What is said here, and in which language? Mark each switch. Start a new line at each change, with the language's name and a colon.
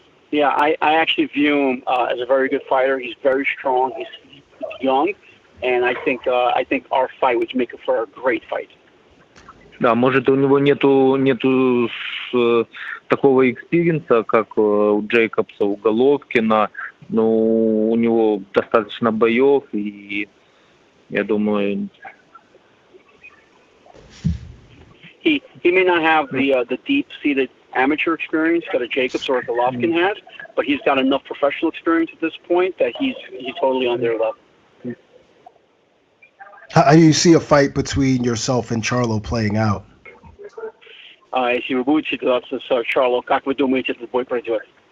English: Yeah, I actually view him as a very good fighter. He's very strong. He's young, and I think our fight would make it for a great fight.
Russian: Да, может, у него нету такого экспириенса, как у Джейкобса, у Головкина, но у него достаточно боев, и я думаю...
English: He may not have the deep-seated amateur experience that a Jacobs or a Golovkin has, but he's got enough professional experience at this point that he's totally on their level. How do you see a fight between yourself and Charlo playing out?
Russian: Если вы будете драться с Чарло, как вы думаете, этот бой пройдет?